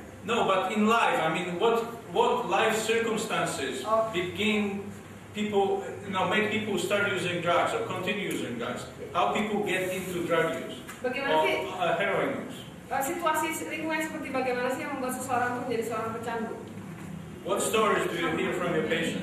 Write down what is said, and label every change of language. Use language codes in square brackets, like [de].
[en] No, but in life, I mean, what life circumstances begin people, make people start using drugs or continue using drugs? How people get into drug use or heroin use? [id] Situasi lingkungan seperti bagaimana sih yang membuat seseorang itu menjadi seorang pecandu? [en] What stories do you hear from your patients?